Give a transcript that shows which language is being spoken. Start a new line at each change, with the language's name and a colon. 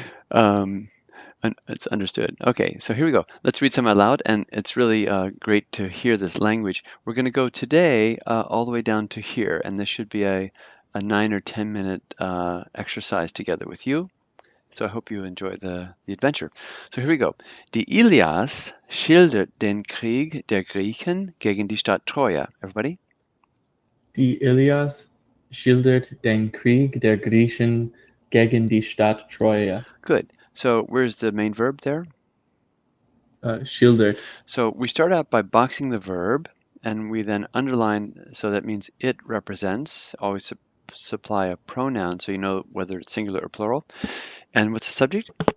English: Um, it's understood. Okay, so here we go. Let's read some out loud, and it's really great to hear this language. We're going to go today all the way down to here, and this should be a 9 or 10 minute exercise together with you. So I hope you enjoy the adventure. So here we go.
German: Die Ilias schildert den Krieg der Griechen gegen die Stadt Troja.
English: Everybody?
German: Die Ilias schildert den Krieg der Griechen gegen die Stadt Troja.
English: Good. So where's the main verb there?
German: Schildert.
English: So we start out by boxing the verb, and we then underline, so that means it represents, always supply a pronoun so you know whether it's singular or plural. And what's the subject?